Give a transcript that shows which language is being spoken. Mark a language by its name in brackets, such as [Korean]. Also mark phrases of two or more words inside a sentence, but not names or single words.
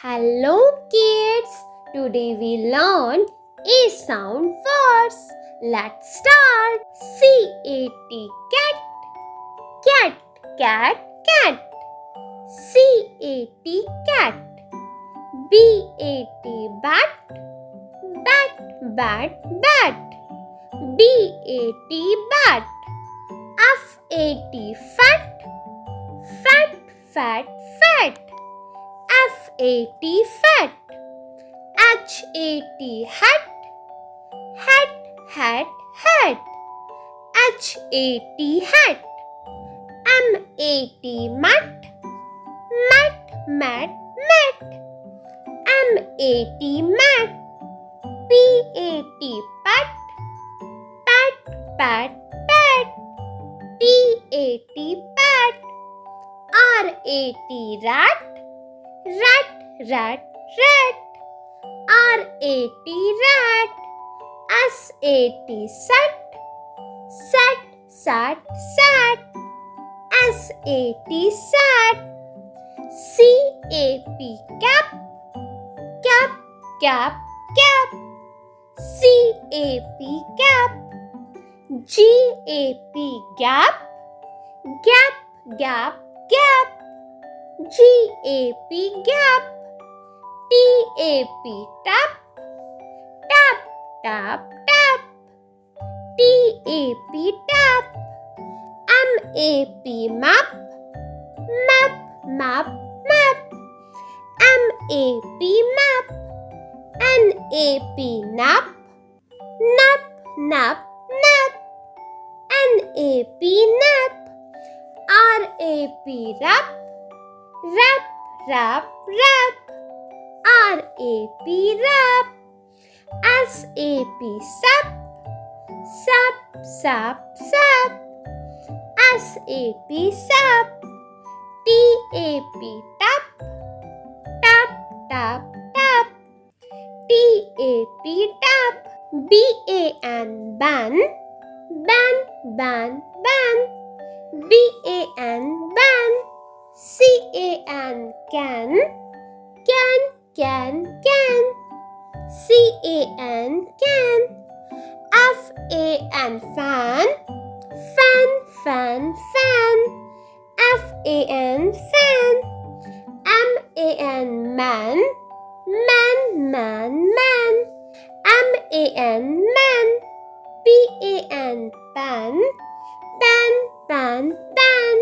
[English] Hello kids, today we learn A sound words. Let's start. C-A-T cat, cat, cat, cat. C-A-T cat. B-A-T bat, bat, bat, bat. B-A-T bat. F-A-T fat, fat, fat, fat. F-A-T fat. H-A-T hat, hat, hat, hat. H-A-T hat. M-A-T mat, mat, mat, mat. M-A-T mat. P-A-T pat, pat, pat, pat. P-A-T pat. R-A-T rat, rat, rat, rat. R-A-T rat. S-A-T sat, sat, sat, sat. S-A-T sat. C-A-P cap, cap, cap, cap. C-A-P cap. G-A-P gap, gap, gap, gap. G-A-P gap. T-A-P tap, tap, tap, tap. T-A-P tap. M-A-P map, map, map, map. M-A-P map. N-A-P nap, nap, nap, nap. N-A-P nap. R-A-P wrap, wrap, wrap, wrap. R-A-P wrap. S-A-P sap, sap, sap, sap. S-A-P sap. T-A-P tap, tap, tap, tap. T-A-P tap. B-A-N ban, ban, ban, ban. B-A-N ban. C-A-N can, can, can, can. C-A-N can. F-A-N fan, fan, fan, fan. F-A-N fan. M-A-N man, man, man, man. M-A-N man. P-A-N pan, pan, pan, pan.